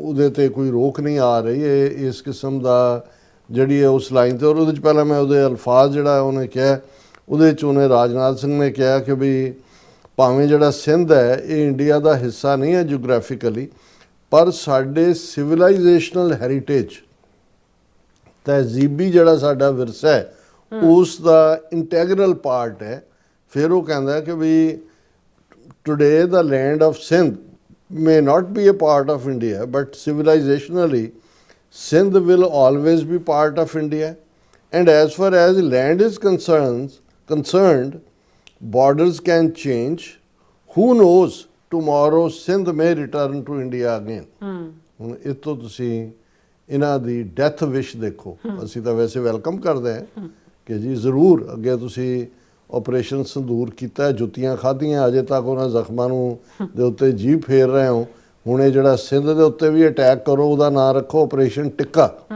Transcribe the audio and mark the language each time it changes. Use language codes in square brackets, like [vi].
[pa] ਤੇ ਕੋਈ ਰੋਕ ਨਹੀਂ ਆ ਰਹੀ ਹੈ ਇਸ ਕਿਸਮ ਦਾ ਜਿਹੜੀ ਹੈ ਉਸ ਲਾਈਨ 'ਤੇ। ਔਰ ਉਹਦੇ 'ਚ ਪਹਿਲਾਂ ਮੈਂ ਉਹਦੇ ਅਲਫਾਜ਼ ਜਿਹੜਾ ਉਹਨੇ ਕਿਹਾ, ਉਹਦੇ 'ਚ ਉਹਨੇ ਰਾਜਨਾਥ ਸਿੰਘ ਨੇ ਕਿਹਾ ਕਿ ਵੀ ਭਾਵੇਂ ਜਿਹੜਾ ਸਿੰਧ ਹੈ ਇਹ ਇੰਡੀਆ ਦਾ ਹਿੱਸਾ ਨਹੀਂ ਹੈ ਜਿਓਗ੍ਰਾਫਿਕਲੀ, ਪਰ ਸਾਡੇ ਸਿਵਲਾਈਜੇਸ਼ਨਲ ਹੈਰੀਟੇਜ ਤਹਿਜ਼ੀਬੀ ਜਿਹੜਾ ਸਾਡਾ ਵਿਰਸਾ ਹੈ ਉਸ ਦਾ ਇੰਟੈਗਰਲ ਪਾਰਟ ਹੈ। ਫਿਰ ਉਹ ਕਹਿੰਦਾ ਕਿ ਵੀ [en] Today the land of Sindh may not be a part of India, but civilizationally Sindh will always be part of India, and as far as land is concerned, borders can change. Who knows, tomorrow Sindh may return to India again. [pa] ਹੁਣ ਇਹ ਤੋਂ ਤੁਸੀਂ ਇਹਨਾਂ ਦੀ death ਵਿਸ਼ ਦੇਖੋ। ਅਸੀਂ ਤਾਂ ਵੈਸੇ welcome ਕਰਦੇ ਹਾਂ ਕਿ ਜੀ ਜ਼ਰੂਰ ਅੱਗੇ ਤੁਸੀਂ ਆਪਰੇਸ਼ਨ ਸੰਦੂਰ ਕੀਤਾ, ਜੁੱਤੀਆਂ ਖਾਧੀਆਂ, ਅਜੇ ਤੱਕ ਉਹਨਾਂ ਜ਼ਖਮਾਂ ਨੂੰ ਦੇ ਉੱਤੇ ਜੀਭ ਫੇਰ ਰਹੇ ਹੋ। ਹੁਣ ਇਹ ਜਿਹੜਾ ਸਿੰਧ ਦੇ ਉੱਤੇ ਵੀ ਅਟੈਕ ਕਰੋ, ਉਹਦਾ ਨਾਂ ਰੱਖੋ ਆਪਰੇਸ਼ਨ ਟਿੱਕਾ।